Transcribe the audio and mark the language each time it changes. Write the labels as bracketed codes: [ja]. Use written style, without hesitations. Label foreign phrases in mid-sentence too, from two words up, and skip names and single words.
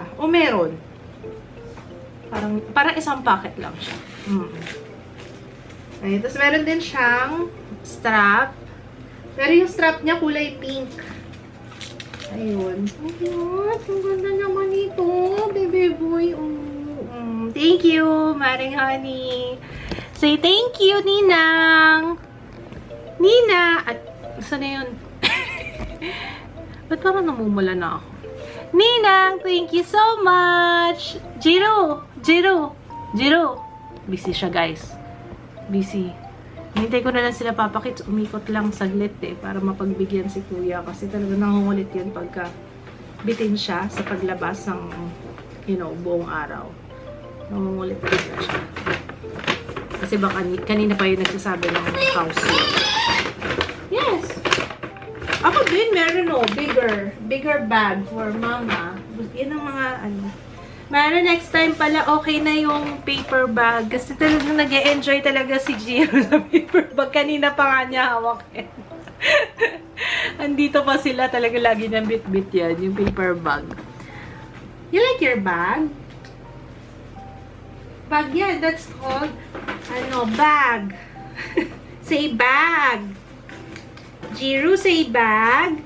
[tl] Meron. Parang isang pocket lang siya. Ayun. Tapos meron din siyang strap. Pero yung strap niya kulay pink. Ayun. Ayun. Ang ganda naman ito. [en] Baby boy. Thank you, Maring Honey. Say thank you, [tl] Ninang! Nina! At, saan na yun? Ba't parang namumula na ako? Ninang, [en] thank you so much! [tl] Jiro! Busy siya, guys. Busy. Hintay ko na lang sila Papa Kids. Umikot lang saglit para mapagbigyan si Kuya. Kasi talaga nangungulit yun pagka bitin siya sa paglabas ng, buong araw. Nangungulit talaga siya. Kasi baka kanina pa yung nagsasabi ng house. [en] Yes! [tl] Ako din, meron [en] bigger bag for mama. [tl] Yan ang mga Meron [en] next time [tl] pala, okay na yung [en] paper bag. [tl] Kasi talagang nag-e-enjoy talaga si Jiro sa [en] paper bag. [tl] Kanina pa nga niya hawakin. Andito pa sila, talaga lagi niyang bit-bit yan, yung [en] paper bag. You like your bag? Bag yan, that's called, bag. Say bag. Jiro, say bag.